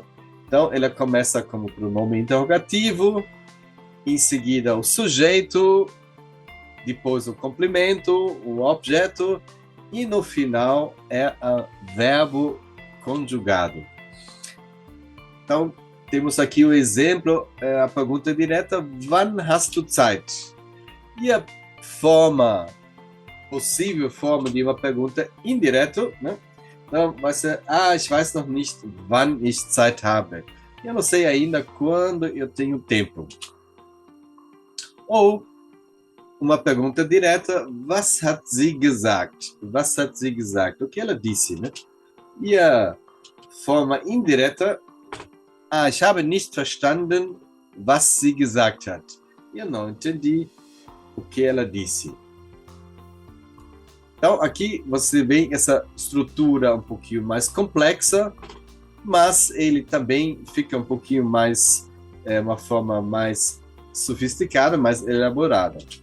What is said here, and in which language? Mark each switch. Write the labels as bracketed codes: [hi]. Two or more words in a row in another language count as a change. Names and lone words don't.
[pt] Então, ela começa como pronome interrogativo, em seguida o sujeito, depois o complemento, o objeto, e no final é o verbo conjugado. Então, temos aqui o exemplo, a pergunta direta, [de] wann hast du Zeit? [pt] E a possível forma de uma pergunta indireta, né? Então, vai ser, [de] ich weiß noch nicht, wann ich Zeit habe. [pt] Eu não sei ainda quando eu tenho tempo. Ou uma pergunta direta, [de] was hat sie gesagt? Was hat sie gesagt? [pt] O que ela disse, né? E a forma indireta, [de] ich habe nicht verstanden, was sie gesagt hat. [pt] Eu não entendi o que ela disse. Então, aqui você vê essa estrutura um pouquinho mais complexa, mas ele também fica um pouquinho mais, uma forma mais sofisticada, mais elaborada.